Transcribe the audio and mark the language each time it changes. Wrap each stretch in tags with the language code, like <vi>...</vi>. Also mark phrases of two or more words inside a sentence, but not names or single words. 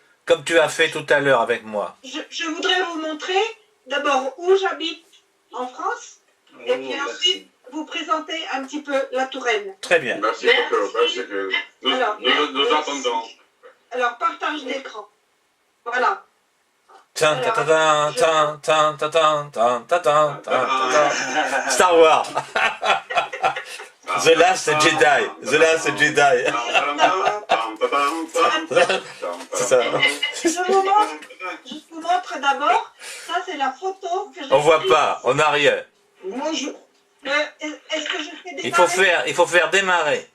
<fr>Comme tu as fait tout à l'heure avec moi. Je voudrais vous montrer d'abord où j'habite en France et puis ensuite vous présenter un petit peu la Touraine. Très bien. Merci beaucoup. Merci beaucoup. Nous attendons. Alors, partage d'écran. Voilà. Tan, ta, ta, tan, tan, tan, ta, tan, tan, ta, tan, tan, ta, tan. Star Wars. The Last Jedi. The Last Jedi. C'est ça. Je vous montre d'abord. Ça, c'est la photo que j'ai On voit prise. pas, on n'a rien. Moi, je... Est-ce que je fais des Il faut faire démarrer.</fr>